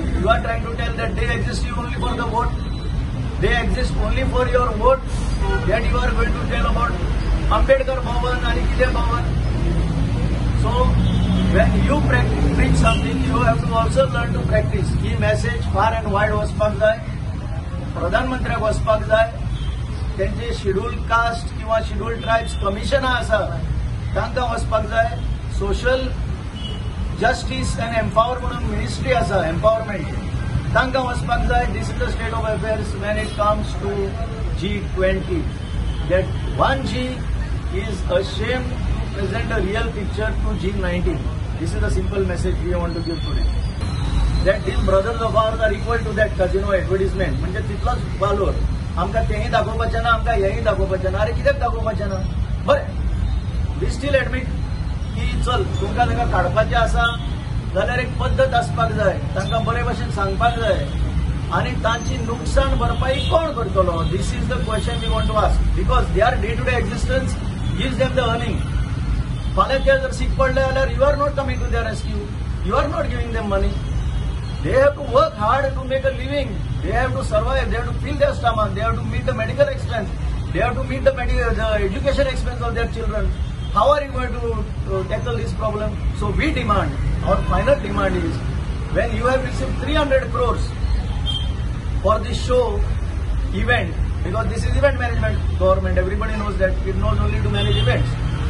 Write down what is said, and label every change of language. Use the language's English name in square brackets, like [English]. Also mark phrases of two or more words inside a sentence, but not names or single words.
[English] You are trying to tell that they exist only for the vote. They exist only for your vote. That you are going to tell about Ambedkar Bhavan and Kide Bhavan. So when you preach something, you have to also learn to practice. He message far and wide [Konkani] वचपाक जाय. प्रधानमंत्र्याक वचपाक जाय. त्यांचे [English] scheduled caste [Konkani] किंवा [English] scheduled tribes [Konkani] कमिशनां आसा तांकां वचपाक जाय. [English] social justice and empower [Konkani] म्हणून मिनिस्ट्री आसा, एम्पावरमेंट, तांकां वचपाक जाय. [English] this is the state of affairs when it comes to G20. That one G is ashamed to present a real picture to G19. This is the simple message we want to give today. That these brothers of ours are equal to that casino advertisement. [Konkani] म्हणजे तितलोच वालोर. आमकां तेही दाखोवपाचें ना, आमकां हेही दाखोवपाचें ना. अरे कित्याक दाखोवपाचें ना? बरें, [English] we still admit [Konkani] की चल तुमकां तांकां काडपाचें आसा जाल्यार एक पद्दत आसपाक जाय, तांकां बरे भशेन सांगपाक जाय. आणि तांची नुकसान भरपाई कोण करतलो? [English] this is the question we want to ask. because their day to day existence gives them the earning. [Konkani] फाल्यां ते जर सीक पडले जाल्यार [English] you are not coming to their rescue. you are not giving them money. They have to work hard to make a living. They have to survive. They have to fill their stomach. They have to meet the medical expense. They have to meet the education expense of their children. How are you going to tackle this problem? So we demand, our final demand is, when you have received 300 crores for this show event, because this is event management government, everybody knows that it knows only to manage events.